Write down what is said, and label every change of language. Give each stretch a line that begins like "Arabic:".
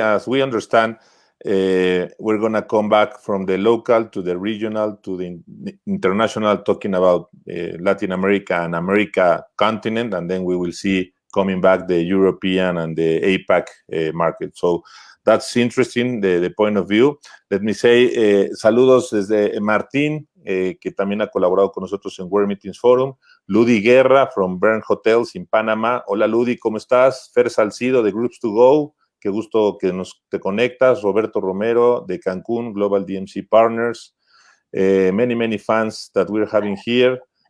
English: As we understand, we're going to come back from the local to the regional to the international, talking about Latin America and America continent, and then we will see coming back the European and the APAC market. So that's interesting, the point of view. Let me say
Spanish: saludos desde Martín, que también ha colaborado con nosotros en World Meetings Forum. Ludi Guerra from Bern Hotels in Panama. Hola Ludi, ¿cómo estás? Fer Salcido de Groups to Go. Qué gusto que te conectas. Roberto Romero de Cancún, Global DMC Partners.
English: Many fans that we're having here.